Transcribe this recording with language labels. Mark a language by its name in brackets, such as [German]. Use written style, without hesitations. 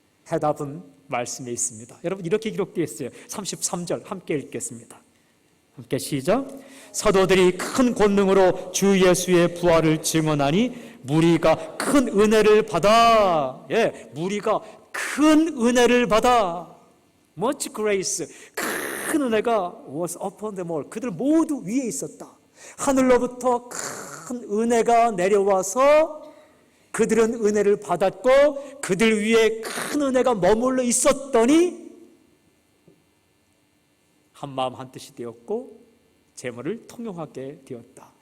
[Korean] 해답은 말씀에 있습니다. 여러분 이렇게 기록되어 있어요. 33절 함께 읽겠습니다. 함께 시작. 사도들이 큰 권능으로 주 예수의 부활을 증언하니 무리가 큰 은혜를 받아. 무리가 큰 은혜를 받아. [English] Much grace. [Korean] 큰 은혜가 [English] was upon them all. [Korean] 그들 모두 위에 있었다. 하늘로부터 큰 은혜가 내려와서 그들은 은혜를 받았고 그들 위에 큰 은혜가 머물러 있었더니 한마음 한뜻이 되었고 재물을 통용하게 되었다.